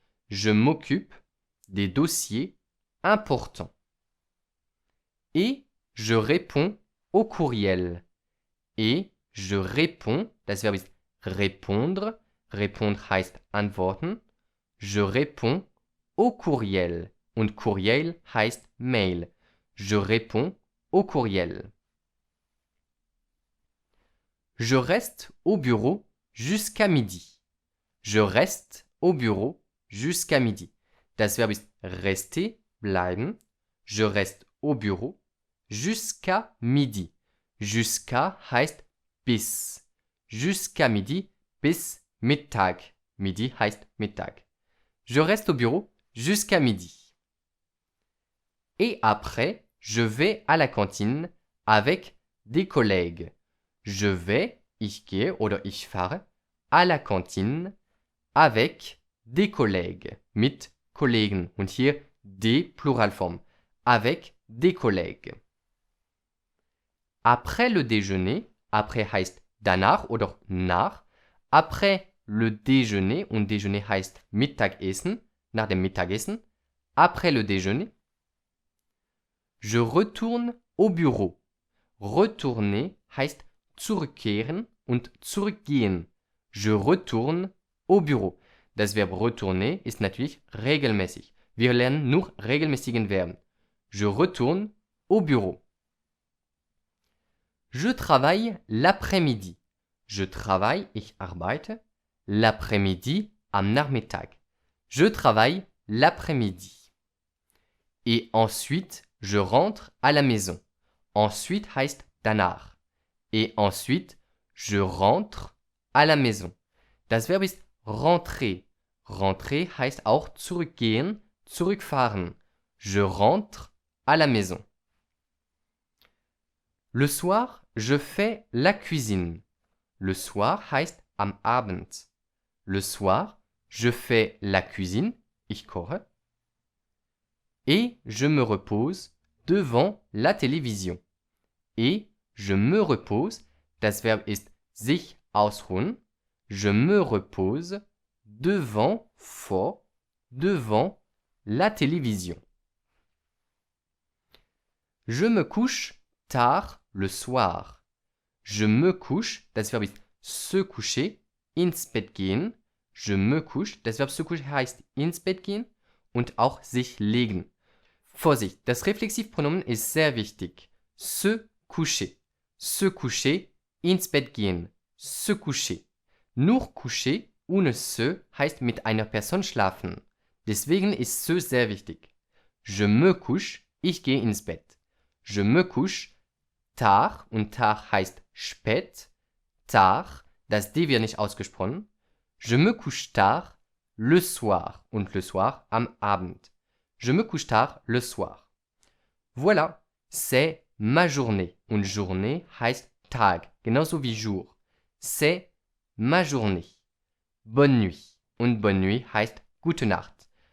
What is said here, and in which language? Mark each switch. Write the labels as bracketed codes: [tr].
[fr] Je m'occupe des dossiers importants. Et je réponds au courriel. Et je réponds, [de] das Verb ist [fr] répondre. Répondre [de] heißt antworten. [fr] Je réponds au courriel. [de] Und courriel heißt Mail. [fr] Je réponds au courriel. Je reste au bureau jusqu'à midi. Je reste au bureau jusqu'à midi. [de] Das Verb ist rester, bleiben. [fr] Je reste au bureau jusqu'à midi. [de] Jusqu'à heißt bis. [fr] Jusqu'à midi, [de] bis Mittag. [fr] Midi [de] heißt Mittag. [fr] Je reste au bureau jusqu'à midi. Et après, je vais à la cantine avec des collègues. Je vais, [de] ich gehe oder ich fahre, [fr] à la cantine avec des collègues. [de] Mit Kollegen. Und hier des Pluralform. [fr] Avec des collègues. Après le déjeuner, après [de] heißt danach oder nach. [fr] Après le déjeuner, [de] und déjeuner heißt Mittagessen, nach dem Mittagessen. [fr] Après le déjeuner, je retourne au bureau. [de] Retourner heißt zurückkehren und zurückgehen. [fr] Je retourne au bureau. [de] Das Verb retourner ist natürlich regelmäßig. Wir lernen nur regelmäßigen Verben. [fr] Je retourne au bureau. Je travaille l'après-midi. Je travaille, [de] ich arbeite, [fr] l'après-midi, [de] am Nachmittag. [fr] Je travaille l'après-midi. Et ensuite, je rentre à la maison. Ensuite heißt danach. Et ensuite, je rentre à la maison. [de] Das Verb ist rentrer. Rentrer heißt auch zurückgehen, zurückfahren. [fr] Je rentre à la maison. Le soir, je fais la cuisine. Le soir [de] heißt am Abend. [fr] Le soir, je fais la cuisine, [de] ich koche. [fr] Et je me repose devant la télévision. Et je me repose, [de] das Verb ist sich ausruhen. [fr] Je me repose devant, vor, devant la télévision. Je me couche tard le soir. Je me couche, [de] das Verb ist [fr] se coucher, [de] ins Bett gehen. [fr] Je me couche. [de] Das Verb se coucher heißt ins Bett gehen und auch sich legen. Vorsicht, das Reflexivpronomen ist sehr wichtig. Se coucher. [fr] Se coucher, [de] ins Bett gehen. [fr] Se coucher. [de] Nur coucher ohne se heißt mit einer Person schlafen. Deswegen ist se sehr wichtig. [fr] Je me couche, [de] ich gehe ins Bett. [fr] Je me couche, tard und tard [de] heißt spät. Tard, das D wird nicht ausgesprochen. [fr] Je me couche tard, le soir und le soir [de] am Abend. [fr] Je me couche tard le soir. Voilà, c'est ma journée. Und journée [de] heißt Tag, genauso wie [fr] jour. C'est ma journée. Bonne nuit. [de] Und bonne nuit heißt gute Nacht.